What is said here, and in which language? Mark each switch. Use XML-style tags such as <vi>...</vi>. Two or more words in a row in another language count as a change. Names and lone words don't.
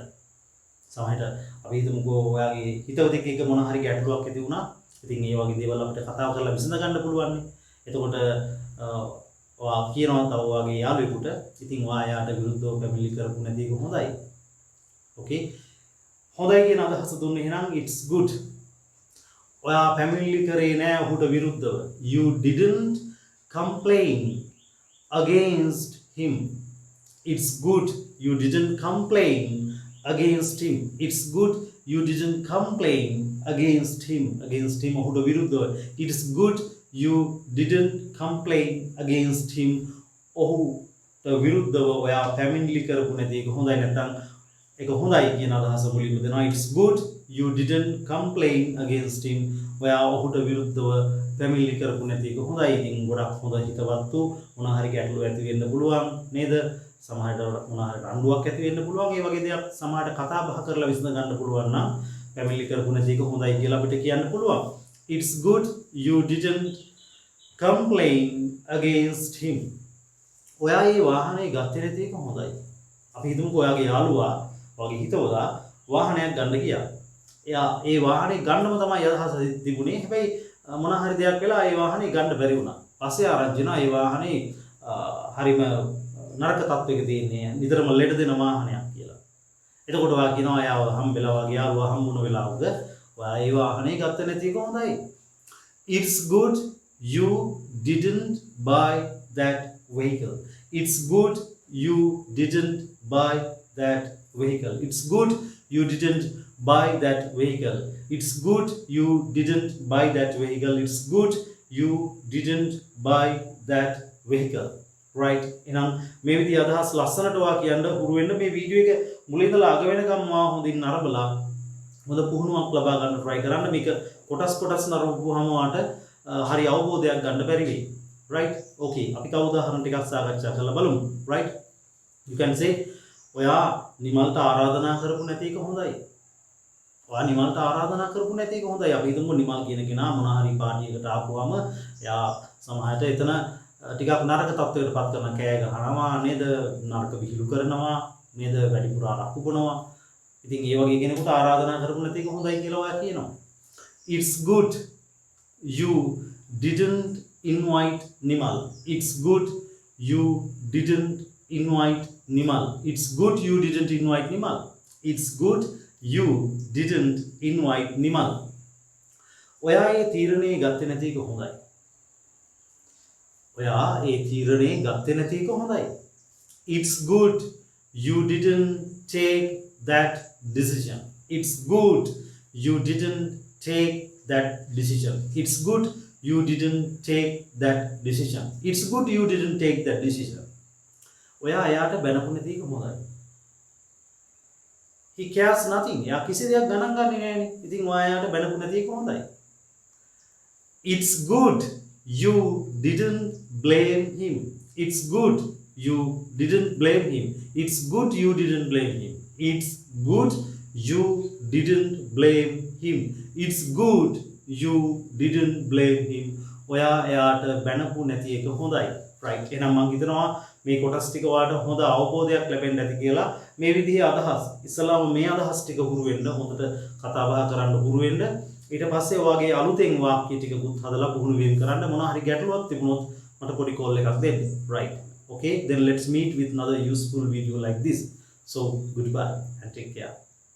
<si>සමහරට අපි හිතමුකෝ ඔයාගේ හිතවතෙක් එක්ක මොන හරි ගැටලුවක් ඇති වුණා. ඉතින් ඒ වගේ දේවල් අපිට කතා කරලා විසඳ ගන්න පුළුවන් නේ. එතකොට ඔයා කියනවා තව ඔයාගේ යාළුවෙකුට ඉතින් ඔයා යාට විරුද්ධව පැමිණිලි කරපු නැති එක හොඳයි. okay? හොඳයි කියන අදහස දුන්නේ එහෙනම්</si> <en>it's good.</en> <si>ඔයා පැමිණිලි කරේ නෑ ඔහුට විරුද්ධව.</si> <en>You didn't complain against him. It's good you didn't complain against him. It's good you didn't complain against him. Against him</en> <si>ඔහුට විරුද්ධව.</si> <en>It's good you didn't complain against him.</en> <si>ඔහුට විරුද්ධව ඔයා පැමිණිලි කරපු නැති එක හොඳයි. නැත්නම් ඒක හොඳයි කියන අදහස මුලින්ම දෙනවා.</si> <en>It's good you didn't complain against him.</en> <si>ඔයා ඔහුට විරුද්ධව පැමිණිලි කරපු නැති එක හොඳයි. ඉතින් ගොඩක් හොඳ හිතවත්තු මොන හරි ගැටලු ඇති වෙන්න පුළුවන් නේද? සමහරට මොන හරි රණ්ඩුවක් ඇති වෙන්න පුළුවන්. ඒ වගේ දේවල් සමහරට කතා බහ කරලා විසඳ ගන්න පුළුවන් නම් පැමිණිලි කරපු නැති එක හොඳයි කියලා අපිට කියන්න පුළුවන්.</si> <en>It's good you didn't complain against him.</en> <si>ඔයා මේ වාහනේ ගත්තේ නැති එක හොඳයි. අපි හිතමුකෝ ඔයාගේ යාළුවා වගේ හිතවලා වාහනයක් ගන්න ගියා. එයා ඒ වාහනේ ගන්නම තමයි අදහස තිබුණේ. හැබැයි මොන හරි දෙයක් වෙලා ඒ වාහනේ ගන්න බැරි වුණා. පස්සේ ආරංචි වුණා ඒ වාහනේ හරිම නරක තත්ත්වයක තියෙන්නේ. නිතරම ලෙඩ දෙන වාහනයක් කියලා. එතකොට ඔයා කියනවා එයාව හම්බෙලා වගේ යාළුවා හම්බුන වෙලාවක ඔයා ඒ වාහනේ ගත්ත නැති එක හොඳයි.</si> <en>It's good you didn't buy that vehicle. It's good you didn't buy that vehicle. It's good you didn't buy that vehicle. It's good you didn't buy that vehicle. It's good you didn't buy that vehicle. right?</en> <si>එහෙනම් මේ විදිහ අදහස් ලස්සනට වා කියන්න උරු වෙන්න මේ වීඩියෝ එක මුලින් ඉඳලා අග වෙනකම් මා හොඳින් නරඹලා හොඳ පුහුණුවක් ලබා ගන්න try කරන්න. මේක කොටස් නරඹුවාම වාට හරි අවබෝධයක් ගන්න බැරි වෙයි.</si> <en>right? okay</en> <si>අපි කව උදාහරණ ටිකක් සාකච්ඡා කරලා බලමු.</si> <en>right? you can say</en> <si>ඔයා නිමල්ට ආරාධනා කරපු නැති එක හොඳයි. ඔයා නිමල්ට ආරාධනා කරපු නැති එක හොඳයි. අපි හිතමු නිමල් කියන කෙනා මොන හරි පාටියකට ආපුවම එයා සමහරට එතන ටිකක් නරක තත්ත්වයකට පත් කරන කෑ ගහනවා නේද? නරක විහිළු කරනවා නේද? වැඩිපුර අරක්කු බොනවා. ඉතින් ඒ වගේ කෙනෙකුට ආරාධනා කරපු නැති එක හොඳයි කියලා ඔයා කියනවා.</si> <en>It's good you didn't invite Nimal. It's good you didn't invite Nimal. It's good you didn't invite Nimal. It's good you didn't invite Nimal.</en> <si>ඔයා ඒ තීරණේ ගත්තේ නැති එක හොඳයි. ඔයා ඒ තීරණේ ගත්තේ නැති එක හොඳයි.</si> <en>It's good you didn't take that decision. It's good you didn't take that decision. It's good you didn't take that decision. It's good you didn't take that decision.</en> <si>ඔයා එයාට බැනපු නැති එක හොඳයි.</si> <en>He cares nothing.</en> <si>එයා කිසි දෙයක් ගණන් ගන්නේ නැහැනේ. ඉතින් ඔයා එයාට බැනපු නැති එක හොඳයි.</si> <en>It's good you didn't blame him. It's good you didn't blame him. It's good you didn't blame him. It's good you didn't blame him. It's good you didn't blame him.</en> <si>ඔයා එයාට බැනපු නැති එක හොඳයි. right? එහෙනම් මම හිතනවා මේ කොටස් ටික ඔයාලට හොඳ අවබෝධයක් ලැබෙන්න ඇති කියලා. මේ විදිහේ අදහස් ඉස්සලාම මේ අදහස් ටික හුරු වෙන්න හොඳට කතා බහ කරන්න හුරු වෙන්න. ඊට පස්සේ ඔයාගේ අලුතෙන් වාක්‍ය ටිකකුත් හදලා පුහුණු වෙන කරන්න. මොන හරි ගැටලුවක් තිබුණොත් මට පොඩි කෝල් එකක් දෙන්න.</si> <en>right? okay then let's meet with another useful video like this. So goodbye and take care.</en>